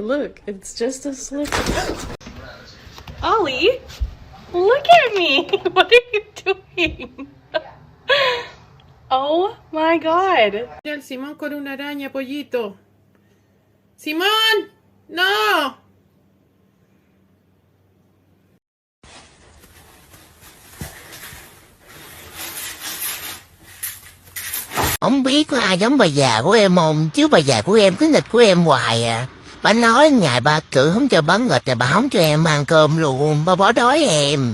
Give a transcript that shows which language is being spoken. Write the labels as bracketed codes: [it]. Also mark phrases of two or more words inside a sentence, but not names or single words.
[en] Look, it's just a slip. Ollie, look at me. What are you doing? Oh my god. [es] Simón con una araña, pollito. ¡Simón! ¡No! [vi] Không biết có ai giống bà già của em không, chứ bà già của em cứ nghịch của em hoài à. Bà nói ngày ba cự không cho bán nghịch, bà không cho em ăn cơm luôn, bà bỏ đói em.